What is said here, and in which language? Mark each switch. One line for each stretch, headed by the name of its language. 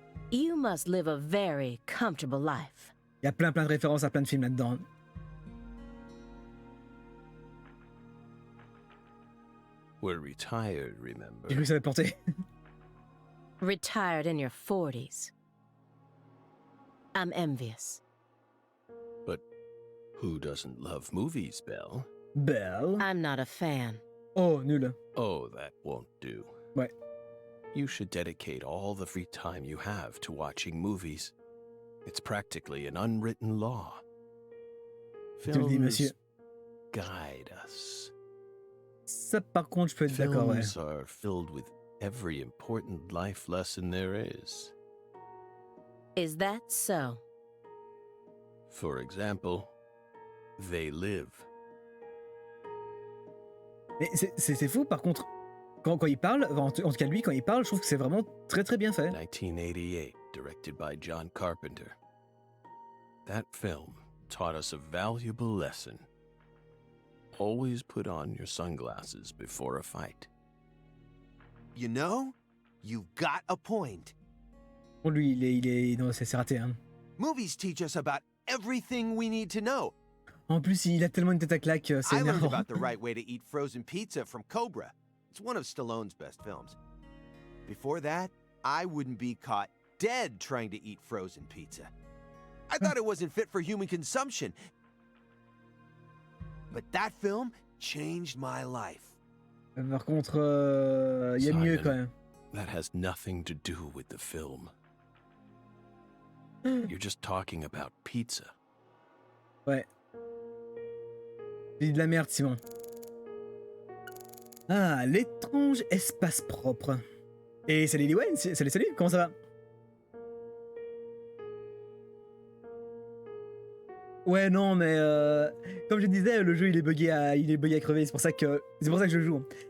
English: You must live a very comfortable life.
French: Il y a plein de références à plein de films là-dedans.
English: We're retired, remember?
French: J'ai cru que ça allait porter.
English: Retired in your 40s. I'm envious. But who doesn't love movies, Belle? Belle. I'm not a fan.
French: Oh, nul.
English: Oh, that won't do.
French: Ouais.
English: You should dedicate all the free time you have to watching movies. It's practically an unwritten law.
French: Je te le dis, monsieur.
English: Guide us.
French: Ça, par contre, je peux être d'accord, ouais.
English: Films are filled with every important life lesson there is. Is that so? For example, they live.
French: Mais c'est fou, par contre, quand il parle, en tout cas lui, quand il parle, je trouve que c'est vraiment très très bien fait.
English: 1988, directed by John Carpenter. That film taught us a valuable lesson. Always put on your sunglasses before a fight. You know, you've got a point.
French: Bon, lui, non, c'est raté, hein.
English: Movies teach us about everything we need to know.
French: En plus, il a tellement une tête à claque, c'est
English: I learned
French: énervant.
English: about the right way to eat frozen pizza from Cobra. It's one of Stallone's best films. Before that, I wouldn't be caught dead trying to eat frozen pizza. I thought it wasn't fit for human consumption. But that film changed my life.
French: Par contre, il y a mieux Simon, quand même.
English: That has nothing to do with the film. You're just talking about pizza.
French: Ouais. J'ai dit de la merde, Simon. Ah, l'étrange espace propre. Et salut Liwen, salut, comment ça va? Ouais, non, mais comme je disais, le jeu il est buggé à crever, c'est pour ça que je joue.